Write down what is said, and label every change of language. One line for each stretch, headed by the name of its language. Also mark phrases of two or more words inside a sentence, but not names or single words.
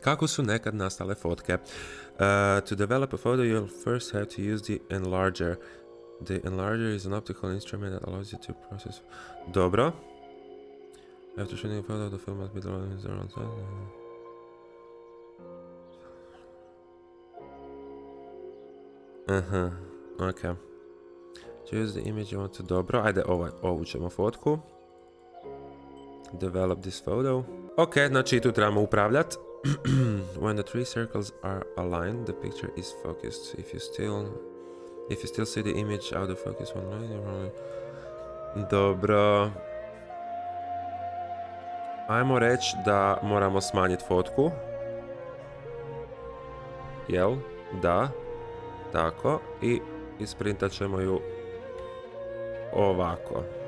Croatian: Kako su nekad nastale fotke?
English: To develop a photo, you'll first have to use the enlarger. The enlarger is an optical instrument that allows you to process...
Croatian: Dobro.
English: After shooting a photo, the film must be drawn in the wrong side.
Croatian: Ok.
English: Choose the image you want to...
Croatian: Dobro, ajde ovu ćemo fotku.
English: Develop this photo.
Croatian: Ok, znači tu trebamo upravljati.
English: When the three circles are aligned, the picture is focused. If you still see the image out of focus one line, you're only...
Croatian: Dobro. Ajmo reći da moramo smanjiti fotku. Jel? Da. Tako. I isprintat ćemo ju ovako.